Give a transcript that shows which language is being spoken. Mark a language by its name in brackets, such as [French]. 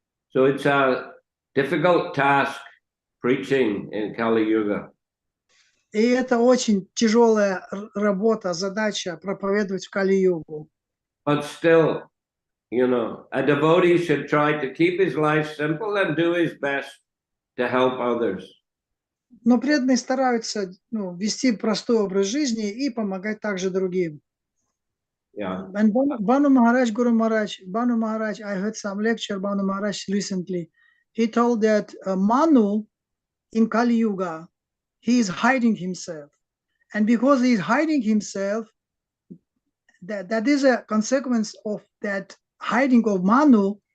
[English] So it's a difficult task preaching in Kali Yuga. [Russian] И это очень тяжелая работа, задача проповедовать в Кали-югу. [English] But still, a devotee should try to keep his life simple and do his best to help others. [Russian] Но преданные стараются вести простой образ жизни и помогать также другим. [English] Yeah. And Banu Maharaj, Guru Maharaj, I heard some lecture, Banu Maharaj recently. He told that Manu in Kali Yuga, he is hiding himself. And because he is hiding himself, that is a consequence of that hiding of Manu.